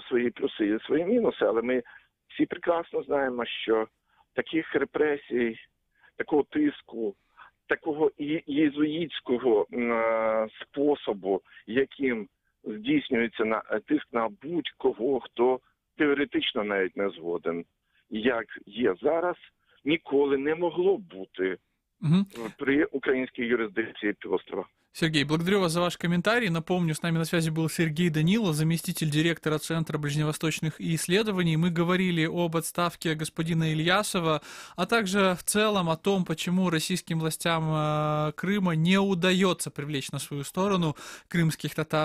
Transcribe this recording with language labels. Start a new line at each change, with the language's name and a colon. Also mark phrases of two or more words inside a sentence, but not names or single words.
Ukrainian: свої плюси і свої мінуси, але ми всі прекрасно знаємо, що таких репресій, такого тиску, такого єзуїтського способу, яким здійснюється тиск на будь-кого, хто теоретично навіть не згоден, як є зараз, ніколи не могло бути
Russian: при украинской юрисдикции
Ukrainian: півострова.
Russian: Сергей, благодарю вас за ваш комментарий. Напомню, с нами на связи был Сергей Данилов, заместитель директора Центра ближневосточных исследований. Мы говорили об отставке господина Ильясова, а также в целом о том, почему российским властям Крыма не удается привлечь на свою сторону крымских татар полуострова.